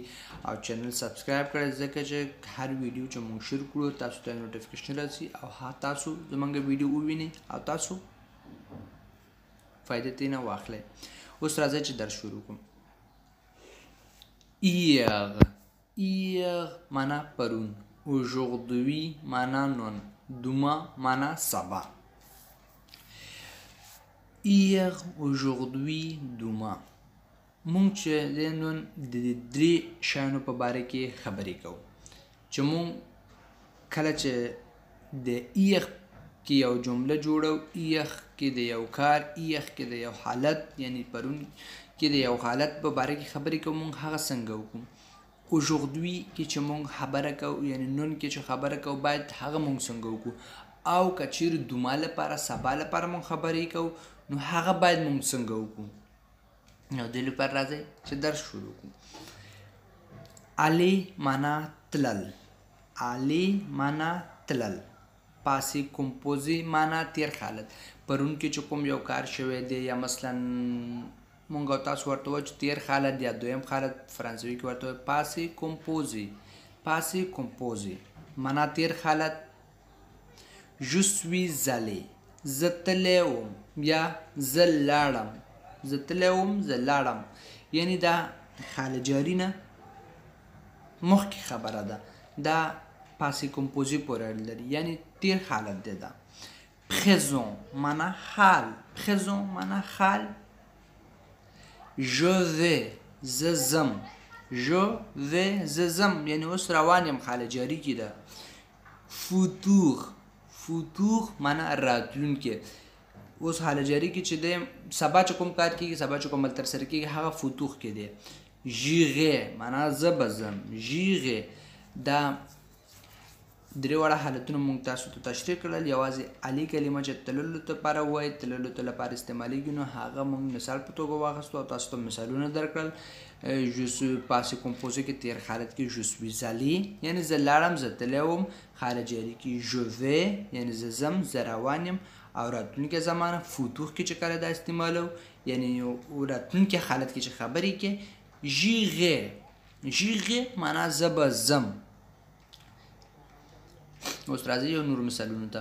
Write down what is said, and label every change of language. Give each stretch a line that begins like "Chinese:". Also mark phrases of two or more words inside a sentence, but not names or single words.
Pashto: او چینل سبسکرایب کړئ ځکه چې هر ویډیو چې مونږ شیر کړو تاسو ته نوټیفیکیشن راسي او تاسو زموږ ویډیو ووینئ او تاسو فایده ترېنه واخلئ. اوس راځئ چې درس شروع کړو. Hier معنا پرون، aujourd'hui معنا نن، demain معنا سبا.
French: Hier, aujourd'hui, demain.
Pashto: مونږ چې د نن د درې شیانو په باره کې خبرې کوو چې مونږ کله چې د ایخ کې یو جمله جوړو، ایخ کې د یو کار، ایخ کې د یو حالت یعنی پرون کې د یو حالت په باره کې خبرې کوو مونږ هغه څنګه وکړو. aujourd'hui کې چې مونږ خبره کوو یعنی نن کې چې خبره کوو باید هغه مونږ څنګه وکړو. او که چیرې دوما لپاره، سبا لپاره مونږ خبرې کوو نو هغه باید مونږ څنګه وکړو. نو دې لپاره راځئ چې درس شروع کړو. aller معنا تلل، aller معنا تلل.
French: passé composé
Pashto: معنا تیر حالت. پرون کې چې کوم یو کار شوی دی یا مثلا مونږ او تاسو ورته وایو چې تیر حالت یا دویم حالت، فرانسوي کې ورته وایو
French: passé composé. passé composé
Pashto: معنا تیر حالت.
French: je suis allé،
Pashto: زه تللی وم یا زه لاړم، زه تللی وم زه لاړم، یعنې دا حال جاري نه مخکې خبره ده. دا
French: passé composé
Pashto: پورې اړه لري یعنې تیر حالت دی. دا présent معنا حال، présent معنا حال.
French: je vais
Pashto: زه ځم،
French: je vais
Pashto: زه ځم یعنې اوس روان یم، حال جاري کې ده. futur، futur معنا راتلونکی. اوس حال جاري کې چې دی سبا چې کوم کار کېږي، سبا چې کوم عمل ترسره کېږي هغه futur کې دی. j'irai معنا زه به ځم، j'irai. دا درې واړه حالتونه مونږ تاسو ته تشریح کړل. یوازې علي کلمه چې تللو لپاره وایي، تللو ته لپاره استعمالیږي نو هغه مونږ مثال په توګه واخیستو او تاسو ته مثالونه درکړل.
French: je suis passé composé
Pashto: کې تیر حالت کې
French: je suis allé
Pashto: یعنې زه لاړم، زه تللی وم. حال جاري کې
French: je vais
Pashto: یعنې زه ځم، زه روان یم. او راتلونکې زمانه futur کې چې کله دا استعمالو یعنې راتلونکي حالت کې چې خبرې کې
French: j'irai، j'irai
Pashto: معنا زه به ځم. اوس راځئ یو نور مثالونو ته.